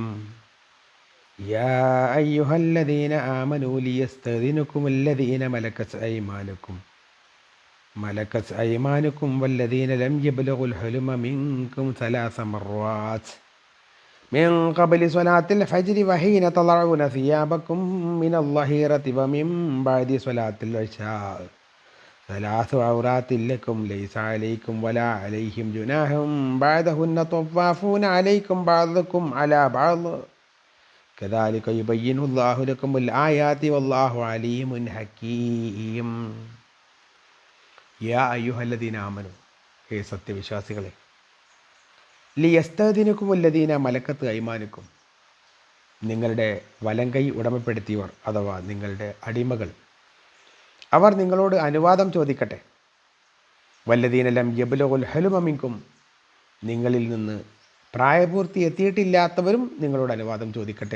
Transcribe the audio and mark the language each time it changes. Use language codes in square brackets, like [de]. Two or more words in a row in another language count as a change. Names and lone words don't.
[ar] يا أيها الذين آمنوا ليستأذنكم الذين ملكت أيمانكم والذين لم يبلغوا الحلم منكم 3 مرات من قبل صلاة الفجر وحين تضعون ثيابكم من الظهيرة ومن بعد صلاة العشاء 3 عورات لكم ليس عليكم ولا عليهم جناح بعدهن طوافون عليكم بعضكم على بعض كذلك يبين الله لكم الآيات والله عليم حكيم. يا أيها الذين آمنوا, [ml] ഹേ സത്യവിശ്വാസികളെ, [ar] ليستأذنكم الذين ملكت أيمانكم, [ml] നിങ്ങളുടെ വലങ്കൈ ഉടമപ്പെടുത്തിയവർ അഥവാ നിങ്ങളുടെ അടിമകൾ, അവർ നിങ്ങളോട് അനുവാദം ചോദിക്കട്ടെ. [ar] والذين لم يبلغوا الحلم منكم, [ml] നിങ്ങളിൽ നിന്ന് പ്രായപൂർത്തി എത്തിയിട്ടില്ലാത്തവരും നിങ്ങളോട് അനുവാദം ചോദിക്കട്ടെ.